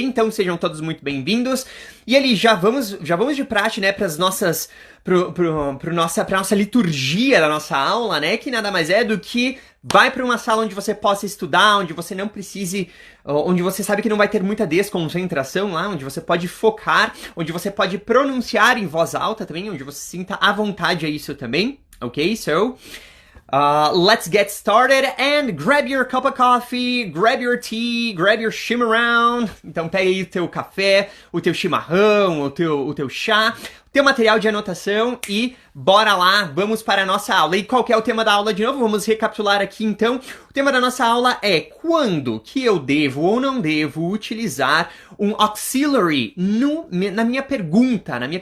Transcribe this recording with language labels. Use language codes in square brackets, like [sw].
[pt] Então sejam todos muito bem-vindos. E ali já vamos de praxe, né, para as nossas pra nossa liturgia da nossa aula, né, que nada mais é do que vai para uma sala onde você possa estudar, onde você não precise, onde você sabe que não vai ter muita desconcentração lá, onde você pode focar, onde você pode pronunciar em voz alta também, onde você sinta à vontade a isso também, ok? [en] So let's get started and grab your cup of coffee, grab your tea, grab your chimarrão. [pt] Então pega aí o teu café, o teu chimarrão, o teu chá, o teu material de anotação e bora lá, vamos para a nossa aula. E qual que é o tema da aula de novo? Vamos recapitular aqui então. O tema da nossa aula é quando que eu devo ou não devo utilizar um auxiliary na minha pergunta.